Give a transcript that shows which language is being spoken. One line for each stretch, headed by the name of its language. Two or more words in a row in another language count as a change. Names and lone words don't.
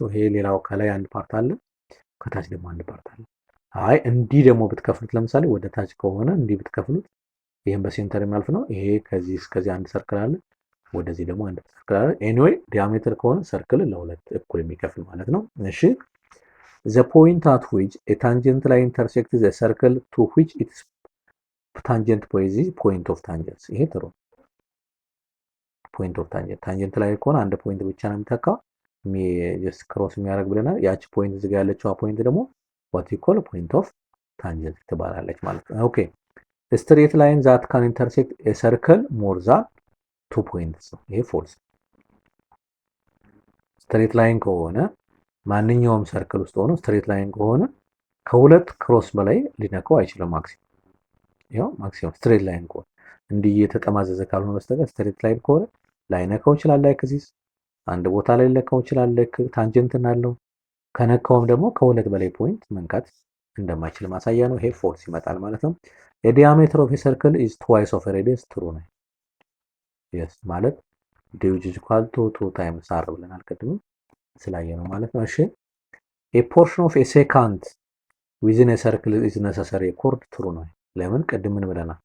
Amharic: ይሄ ሌላው ከላይ አንድ ፓርት አለ፣ ከታች ደግሞ አንድ ፓርት አለ። አይ እንዲህ ደግሞ ብትከፍሉት ለምሳሌ ወደ ታች ከሆነ እንዲህ ብትከፍሉት ይሄን በሴንተር የሚያልፍ ነው። ይሄ ከዚህ እስከዚህ አንድ ሰርክል አለ፣ ወደዚህ ደግሞ አንድ ሰርክል አለ። ኤኒዌይ ዲያሜትር ከሆነ ሰርክል ለሁለት እኩል የሚከፍል ማለት ነው። እሺ the
English: point at which a tangent line intersects the circle to which its tangent point of tangents
Amharic: ይሄ ጥሩ
English: point of tangent
Amharic: ላይ ከሆነ አንድ ፖይንት ብቻ ነው የሚተካው
English: just cross
Amharic: የሚያደርግ ብለናል። ያቺ ፖይንት እዚህ ጋር ያለችው ፖይንት ደግሞ
English: what you call point of tangent
Amharic: ትባላለች ማለት ነው። ኦኬ
English: straight line that can intersect a circle more than 2 points
Amharic: ነው። ይሄ ፎልስ።
English: straight line
Amharic: ከሆነ ማንኛውም ሰርክል ውስጥ ሆኖ
English: straight line
Amharic: ከሆነ ከሁለት ክሮስ በላይ ሊነካው አይችልም። ማክሲመም
English: straight line
Amharic: ከሆነ እንዲህ የተጠማዘዘ ካልሆነ በስተቀር
English: straight line
Amharic: ከሆነ ላይነካው ይችላል።
English: like this
Amharic: አንድ ቦታ ላይ ሊለካው ይችላል። ላይክ ታንጀንትን አለው። ከነካውም ደግሞ ከሁለት በላይ ፖይንት መንካት እንደማይችል ማሳያ ነው። ይሄ ፎልስ ይመጣል ማለት ነው።
English: diameter of circle is twice of radius true
Amharic: ነው። የስ ማለት
English: d is equal to 2 times r
Amharic: ብለናል ቅድም ስላየ ነው ማለት ነው። እሺ
English: a portion of a secant within a circle is necessary chord true
Amharic: ነው። ለምን ቅድም ምን ብለናል?